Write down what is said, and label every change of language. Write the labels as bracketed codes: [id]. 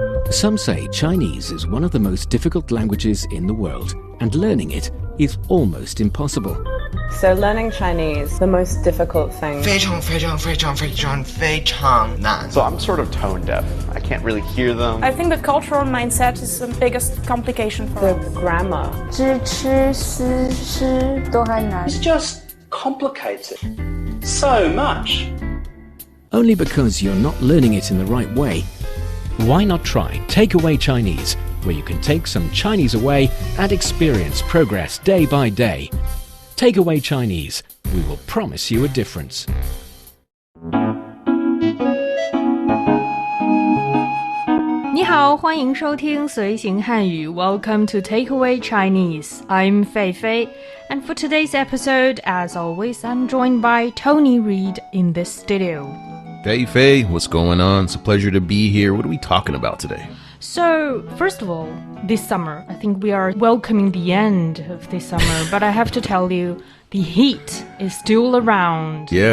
[en] Some say Chinese is one of the most difficult languages in the world, and learning it is almost impossible. So learning Chinese, the most difficult thing. [zh] 非常非常非常非常非常难 [en] So I'm sort of tone deaf. I can't really hear them. I think the cultural mindset is the biggest complication for The us. grammar. [zh] 知吃思诗都还难 [en] It's just complicated so much. Only because you're not learning it in the right way. Why not try Takeaway Chinese, where you can take some Chinese away and experience progress day by day. Takeaway Chinese, we will promise you a difference. [zh] 你好，欢迎收听随行汉语 [en] Welcome to Takeaway Chinese. I'm Fei Fei, and for today's episode, as always, I'm joined by Tony Reed in this studio. Hey Faye, what's going on? It's a pleasure to be here. What are we talking about today? So, first of all, this summer, I think we are welcoming the end of this summer, but I have to tell you, the heat is still around.